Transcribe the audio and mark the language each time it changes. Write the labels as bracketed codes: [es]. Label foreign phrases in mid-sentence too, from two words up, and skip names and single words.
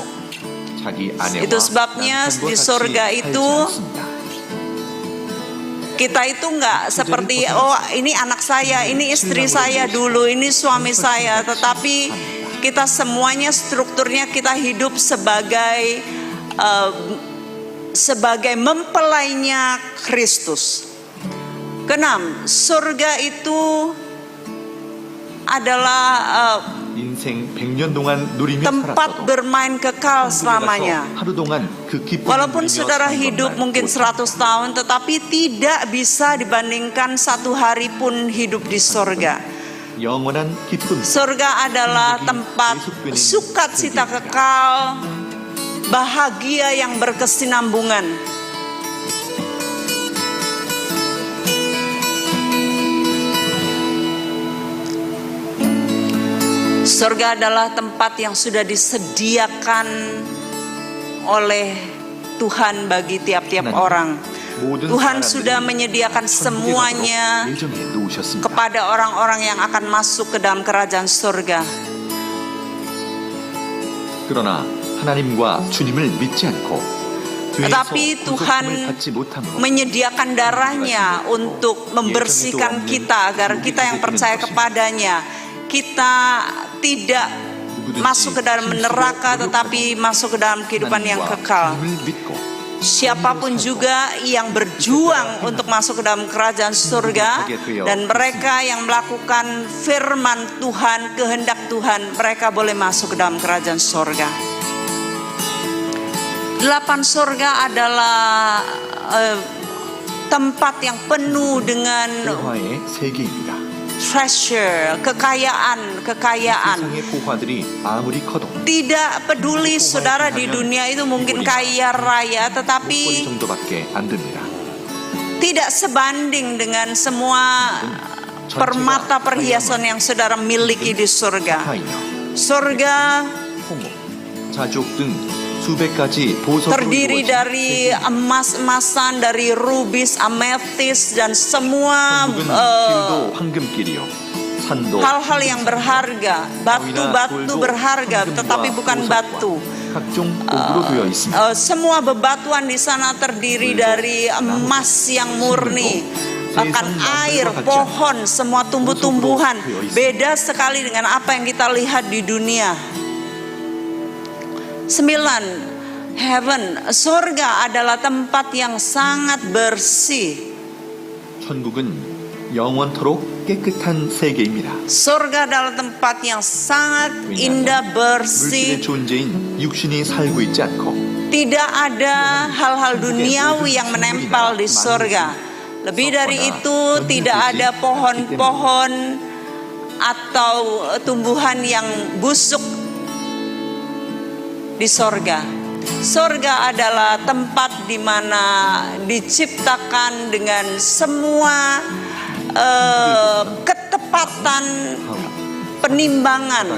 [id] Itu sebabnya di surga itu kita itu nggak seperti ini anak saya, ini istri saya dulu, ini suami saya, tetapi kita semuanya strukturnya kita hidup sebagai mempelainya Kristus. Keenam, surga itu adalah [ko] 인생 100년 동안 누리며 [id] tempat [ko] 살았어도 [id] bermain kekal [ko] 천국에 [id] selamanya. [ko] 가서 하루 동안 그 기쁨을 [id] Walaupun [ko] 누리며 [id] saudara [ko] 사는 [id] hidup [ko] 것만 [id] mungkin [ko] 못합니다. [id] 100 tahun, tetapi tidak bisa dibandingkan satu hari pun hidup di sorga. 영원한 기쁨. Sorga adalah tempat sukacita kekal, bahagia yang berkesinambungan. Sorga adalah tempat yang sudah disediakan oleh Tuhan bagi tiap-tiap orang. [ko] 모든 [id] Tuhan [ko] 사람들이 [id] sudah menyediakan [ko] 천국에 [id] semuanya [ko] 가도록 예정해 놓으셨습니다. [id] kepada orang-orang yang akan masuk ke dalam kerajaan sorga. [ko] 그러나 하나님과 주님을 믿지 않고 죄에서 [id] Tetapi Tuhan [ko] 구속함을 받지 못함으로 [id] menyediakan darahnya untuk membersihkan kita agar kita yang percaya kepadanya, kita tidak masuk ke dalam neraka tetapi masuk ke dalam kehidupan yang [ko] 하나님과 [id] kekal. [ko] 주님을 믿고 [id] Siapapun juga yang berjuang untuk masuk ke dalam kerajaan surga dan mereka yang melakukan firman Tuhan, kehendak Tuhan, mereka boleh masuk ke dalam kerajaan surga. 8 surga adalah tempat yang penuh dengan [ko] 포화의 세계입니다. [id] treasure, kekayaan. [ko] 세상의 포화들이 아무리 커도 [id] Tidak peduli saudara di dunia itu mungkin kaya raya, [ko] 목걸이 [id] tetapi [ko] 정도밖에 안 됩니다. [id] tidak sebanding dengan semua permata perhiasan yang saudara miliki di surga. [ko] 파이어, [id] Surga [ko] 홍옥, 자족 등 수백 가지 보석으로 [id] terdiri [ko] 이루어진 [id] dari emas-emasan, dari rubis, ametis dan semua [ko] 천국은 길도 황금길이요 산도 [id] hal-hal yang berharga, batu-batu berharga, tetapi bukan batu. [ko] 각종 옥으로 되어 있습니다. [id] Semua bebatuan di sana terdiri dari emas yang murni. Bahkan air, pohon, semua tumbuh-tumbuhan beda sekali dengan apa yang kita lihat di dunia. 9. Heaven, surga adalah tempat yang sangat bersih. [ko] 천국은 영원토록 깨끗한 세계입니다. [id] Surga adalah tempat yang sangat indah, [ko] 물질의 [id] bersih. [ko] 존재인 육신이 살고 있지 않고 [id] Tidak ada hal-hal duniawi yang menempel di surga. Lebih dari itu, tidak ada pohon-pohon atau tumbuhan yang busuk di sorga. Sorga adalah tempat di mana diciptakan dengan semua ketepatan penimbangan.